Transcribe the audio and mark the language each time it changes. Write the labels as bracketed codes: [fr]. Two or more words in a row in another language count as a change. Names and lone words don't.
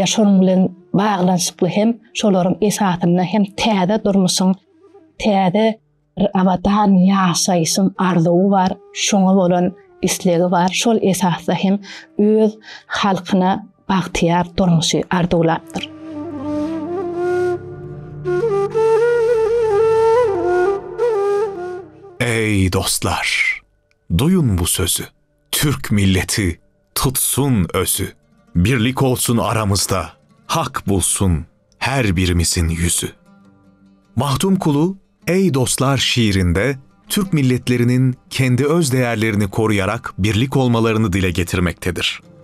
[tk] Şonuň bilen baglanşyply hem şolaryň esatyna hem täze durmuşyň, täze awadan ýaşaýysyň arzuwy bar, şoňa bolan islegi bar. Şol esasda hem öz halkyna bagtyar durmuşy arzuwlapdyr. [tr] Ey dostlar! Duyun bu sözü. Türk milleti tutsun özü. Birlik olsun aramızda, hak bulsun her birimizin yüzü. Mahdum Kulu, Ey dostlar şiirinde Türk milletlerinin kendi öz değerlerini koruyarak birlik olmalarını dile getirmektedir.